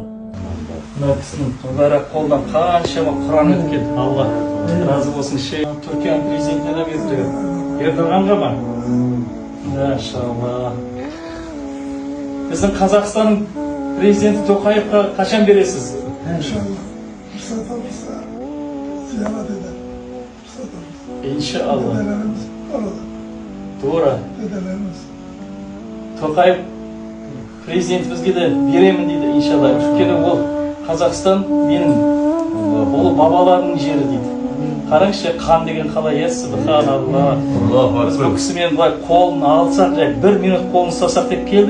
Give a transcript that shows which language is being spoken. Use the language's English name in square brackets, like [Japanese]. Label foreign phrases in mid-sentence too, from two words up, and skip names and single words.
[Kazakh] Мына кісінің мүбәрәк қолдан қаншама Құран өткен. Алла разы болсын. Түркияның президентіне берді. Ердоғанға ма? Машалла. Біздің Қазақстанның президенті Тоқаевқа қашан бересіз? [Turkish] İnşallah. Fırsat olursa ziyaret eder. Fırsat olursa. İnşallah. Dedelerimiz orada. Doğru. Dedelerimiz. [Kazakh] Тоқаев президентімізге де беремін дейді, иншалла. Өйткені ол Қазақстан менің ол бабаларының жері дейді. Қараңызшы, қан деген қалай есі, Субханалла. Біз бұл кісімен былай қолын алсақ, 1 минут қолын ұстасақ деп келдік.